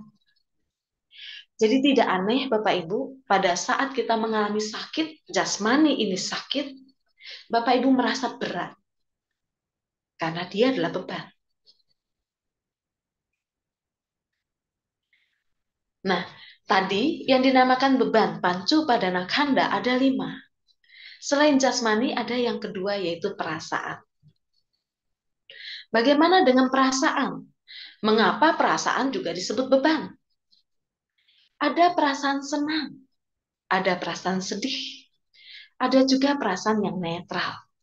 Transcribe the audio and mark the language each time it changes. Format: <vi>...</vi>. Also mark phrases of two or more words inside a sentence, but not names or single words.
<id>Jadi tidak aneh Bapak Ibu, pada saat kita mengalami sakit, jasmani ini sakit, Bapak Ibu merasa berat. Karena dia adalah beban. Nah, tadi yang dinamakan beban,</id> <pi>pancu padana khanda ada 5.</pi> <id>Selain jasmani ada yang kedua yaitu perasaan. Bagaimana dengan perasaan? Mengapa perasaan juga disebut beban? Ada perasaan senang, ada perasaan sedih, ada juga perasaan yang netral.</id>